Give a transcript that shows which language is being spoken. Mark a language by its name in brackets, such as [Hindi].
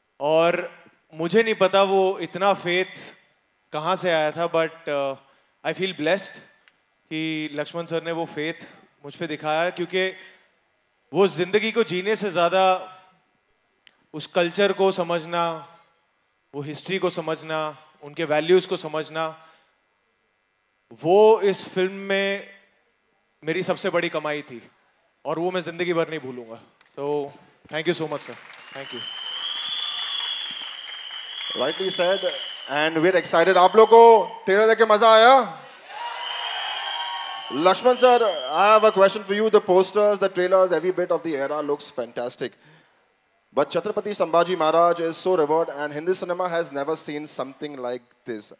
[Hindi] और मुझे नहीं पता वो इतना फेथ कहाँ से आया था, [English] but I feel blessed [Hindi] कि लक्ष्मण सर ने वो फेथ मुझ पे दिखाया, क्योंकि वो जिंदगी को जीने से ज़्यादा उस कल्चर को समझना, वो हिस्ट्री को समझना, उनके वैल्यूज़ को समझना, वो इस फिल्म में मेरी सबसे बड़ी कमाई थी और वो मैं जिंदगी भर नहीं भूलूंगा। [English] तो thank you so much sir, thank you. Rightly said, and we're excited. [Hindi] आप लोगों को ट्रेलर देख के मजा आया? [English] Lakshman sir, I have a question for you. The posters, the trailers, every bit of the era looks fantastic. But Chhatrapati Sambhaji Maharaj is so revered, and Hindi cinema has never seen something like this.